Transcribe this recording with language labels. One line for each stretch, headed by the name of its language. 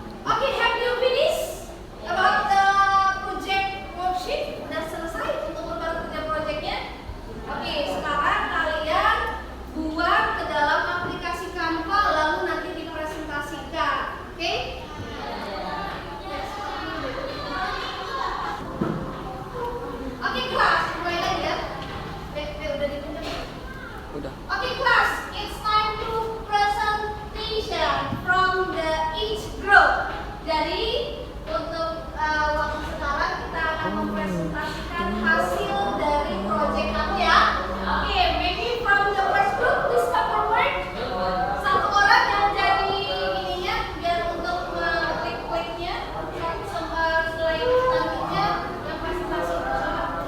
English: Okay, have you finished about the project worksheet?
Indonesian: Udah selesai untuk membuat kerja proyeknya? Oke, sekarang kalian buat ke dalam aplikasi Canva lalu nanti dipresentasikan. Oke? Oke, kelas, mulai lagi ya. Udah ditunjuk. Udah.
English: Okay, class, it's time to presentation from the each group.
Indonesian: Jadi untuk waktu sekarang kita akan mempresentasikan hasil dari proyek kamu ya.
English: Oke, maybe from the first group, please come forward.
Indonesian: Satu orang yang jadi ininya biar untuk klik-kliknya. Slide selanjutnya yang presentasi bersama.